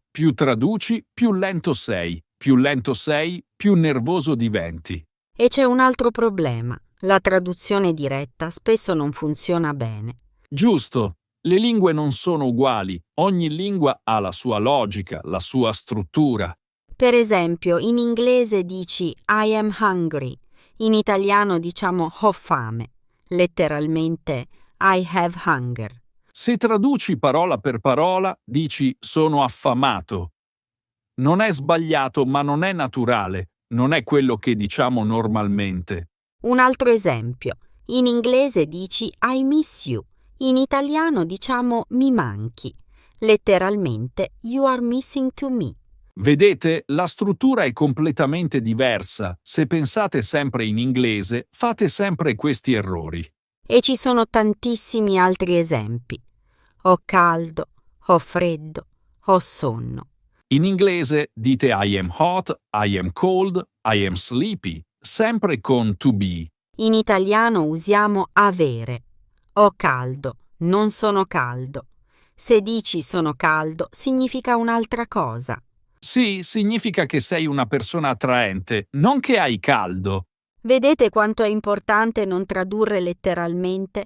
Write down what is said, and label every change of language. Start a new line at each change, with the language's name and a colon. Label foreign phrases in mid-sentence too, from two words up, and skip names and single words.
Italian: Più traduci, più lento sei. Più lento sei, più nervoso diventi. E c'è un altro problema. La traduzione diretta spesso non funziona bene. Giusto, le lingue non sono uguali. Ogni lingua ha la sua logica, la sua struttura. Per esempio, in inglese dici
English: I am hungry.
Italian: In italiano diciamo ho fame.
English: Letteralmente I have hunger.
Italian: Se traduci parola per parola, dici sono affamato. Non è sbagliato, ma non è naturale. Non è quello che diciamo normalmente. Un altro esempio. In inglese dici
English: I miss you.
Italian: In italiano diciamo mi manchi.
English: Letteralmente you are missing to me.
Italian: Vedete, la struttura è completamente diversa. Se pensate sempre in inglese, fate sempre questi errori. E ci sono tantissimi altri esempi. Ho caldo, ho freddo, ho sonno. In inglese dite
English: I am hot, I am cold, I am sleepy,
Italian: sempre con
English: to be.
Italian: In italiano usiamo avere. Ho caldo, non sono caldo. Se dici sono caldo, significa un'altra cosa. Sì, significa che sei una persona attraente, non che hai caldo. Vedete quanto è importante non tradurre letteralmente?